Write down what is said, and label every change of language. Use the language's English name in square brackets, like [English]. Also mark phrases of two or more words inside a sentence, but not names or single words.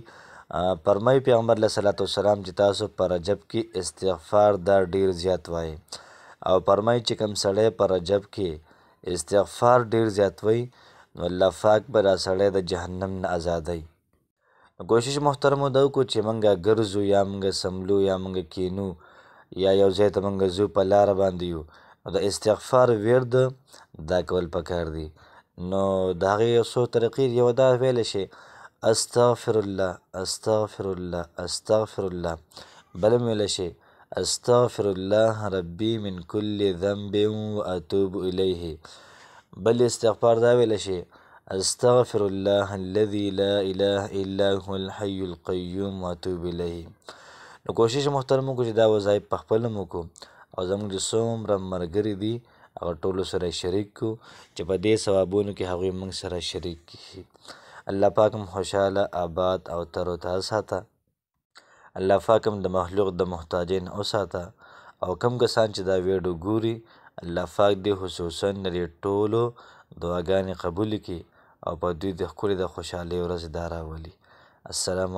[Pashto] فرمایي پیغمبر [Arabic] علیه صلات وسلام [Pashto] چې تاسو په رجب کې استغفار دا ډیر زیات وایي او فرمایي چې کوم سړی په رجب کې استغفار ډیر زیات وایي نو الله پاک به دا سړی د جهنم نه ازادوي. کوشش محترمو دا وکړو چې موږ ګرځو یا موږ سملو یا موږ کینو یا یو ځای ته موږ ځو په لاره باندې یو نو د استغفار ورد دا کول پکار دي. نو د هغې یو څو طریقې یو دا ویلی شي [Arabic] استغفر الله استغفر الله استغفر الله، [Pashto] بل هم ویلی شي [Arabic] استغفر الله ربي من كل ذنب واتوب الیه، [Pashto] بل استغفار دا ویلی شي [Arabic] استغفر الله الذي لا اله الا هو الحي القيوم واتوب الیه. [Pashto] نو کوشش محترم وکړو چې دا وظایف په خپل هم وکړو او زموږ چې څومره ملګري دي هغه ټولو سره شریک کړو چې په دې ثوابونو کې هغوی موږ سره شریک کړي. الله پاک هم خوشحاله آباد او تر و تازه ساته. الله پاک هم د مخلوق د محتاجۍ نه وساته او کوم کسان چې دا ویډیو ګوري الله پاک دې خصوصا د دې ټولو دعاګانې قبولې کړي او په دوی د ښکلې د خوشحالۍ ورځ دا راولي.